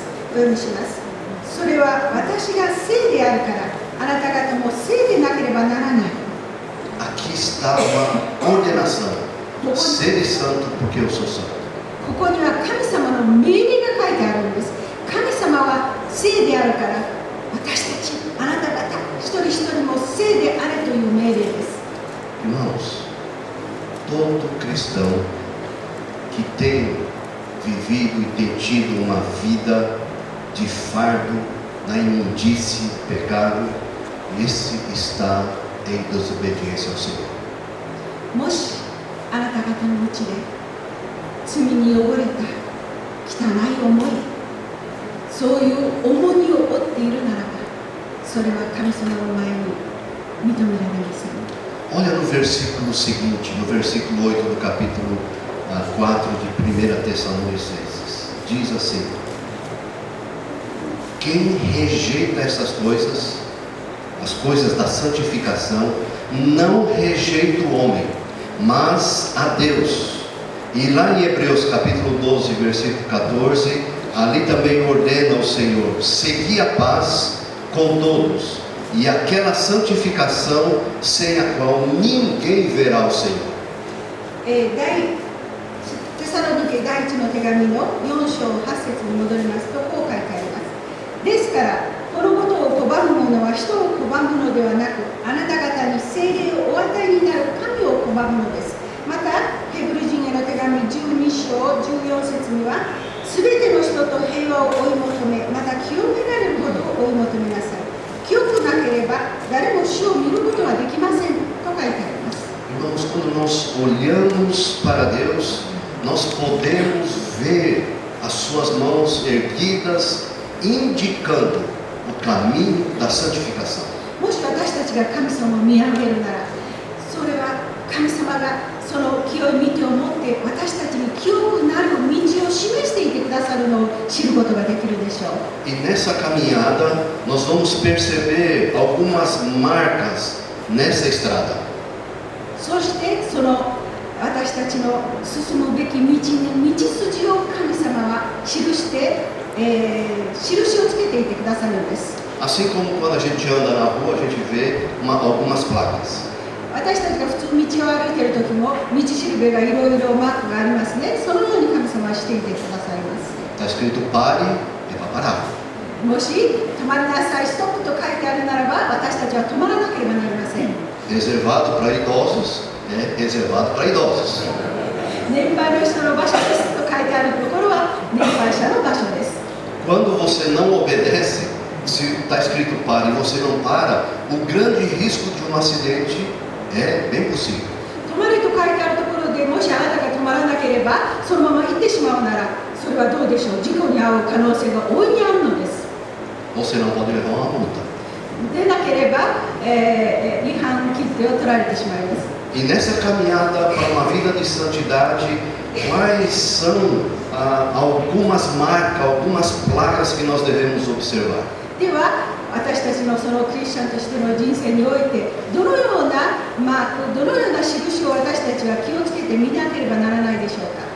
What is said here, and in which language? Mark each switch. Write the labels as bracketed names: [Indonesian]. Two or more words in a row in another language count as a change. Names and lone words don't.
[Japanese] お読みします。それは私が聖であるから、あなた方も聖でなければならない。 [Portuguese] Aqui está uma ordenação: sede santo, porque eu sou santo. [Japanese] ここには神様の命令が書いてあるんです。神様は聖であるから、私たち、あなた方、一人一人も聖であれという命令です。 [Portuguese] Irmãos, todo cristão que tem vivido e tem tido uma vida de fardo na imundície, pecado, esse está em desobediência ao Senhor. [Japanese] もしあなた方のうちで罪に汚れた汚い思い、そういう重荷を負っているならば、それは神様の前に認められません。 [Portuguese] Olha no versículo seguinte, no versículo 8 do capítulo 4 de 1 Tessalonicenses. Diz assim: Quem rejeita essas coisas, as coisas da santificação, não rejeita o homem, mas a Deus. E lá em Hebreus capítulo 12, versículo 14, ali também ordena o Senhor: segui a paz com todos, e aquela santificação sem a qual ninguém verá o Senhor. [Japanese] テサロニケ第一の手紙の4章8節に戻りますと、こう書いてあります。ですから、このことを拒む者は人を拒むのではなく、あなた方に聖霊をお与えになる神を拒むのです。また、ヘブル人への手紙12章14節には、すべての人と平和を追い求め、また清められるほど追い求めなさい。清くなければ誰も死を見ることはできませんと書いてあります。 [Portuguese] Irmãos, quando nós olhamos para Deus, nós podemos ver as suas mãos erguidas, indicando o caminho da santificação. [Japanese] もし私たちが神様を見上げるなら、それは神様がその清い御手を持って私たちに清くなる道を示していてくださるのを知ることができるでしょう。 [Portuguese] E nessa caminhada nós vamos perceber algumas marcas nessa estrada. [Japanese] そしてその私たちの進むべき道に道筋を神様は記して、印をつけていてくださるんです。 [Portuguese] Assim como quando a gente anda na rua, a gente vê algumas placas. [Japanese] 私たちが普通道を歩いている時も道しるべがいろいろマークがありますね。そのように神様はしていてくださいます。 [Portuguese] Está escrito pare, é para parar. [Japanese] もし止まりなさい、ストップと書いてあるならば、私たちは止まらなければなりません。 [Portuguese] Reservado para idosos, é reservado para idosos. [Japanese] 年配の人の場所ですと書いてあるところは年配者の場所です。 [Portuguese] Quando você não obedece, se está escrito pare e você não para, o grande risco de um acidente é bem possível. [Japanese] 止まれと書いてあるところでもしあなたが止まらなければそのまま行ってしまうなら、それはどうでしょう。事故に遭う可能性が大いにあるのです。 [Portuguese] Você não pode levar uma multa. [Japanese] でなければ、違反切手を取られてしまいます。 [Portuguese] E nessa caminhada para uma vida de santidade, quais são algumas marcas, algumas placas que nós devemos observar? [Japanese] では、私たちのそのクリスチャンとしての人生において、どのようなマーク、どのような印を私たちは気をつけて見なければならないでしょうか。